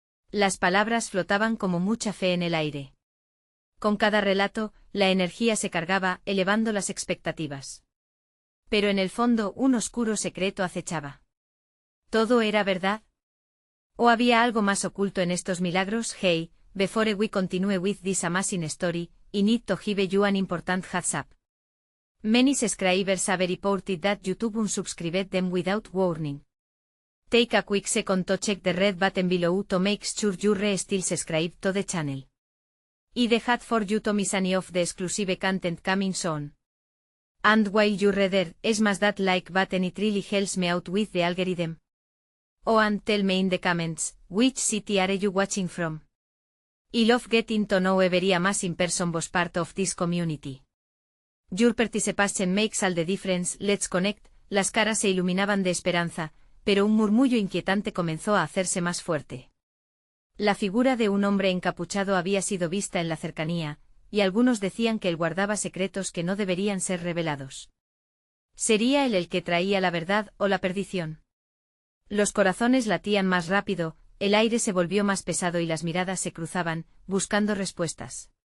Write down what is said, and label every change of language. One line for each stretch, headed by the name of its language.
Spanish: Las palabras flotaban como mucha fe en el aire. Con cada relato, la energía se cargaba, elevando las expectativas. Pero en el fondo un oscuro secreto acechaba. ¿Todo era verdad? ¿O había algo más oculto en estos milagros?
English: Hey, before we continue with this amazing story, I need to give you an important heads up. Many subscribers have reported that YouTube unsubscribed them without warning. Take a quick second to check the red button below to make sure you're still subscribed to the channel. I'd hate for you to miss any of the exclusive content coming soon. And while you're there, smash that like button, it really helps me out with the algorithm. Oh, and tell me in the comments, which city are you watching from? I love getting to know every amazing person was part of this community. Your participation makes all the difference. Let's connect.
Spanish: Las caras se iluminaban de esperanza, pero un murmullo inquietante comenzó a hacerse más fuerte. La figura de un hombre encapuchado había sido vista en la cercanía, y algunos decían que él guardaba secretos que no deberían ser revelados. ¿Sería él el que traía la verdad o la perdición? Los corazones latían más rápido, el aire se volvió más pesado y las miradas se cruzaban, buscando respuestas.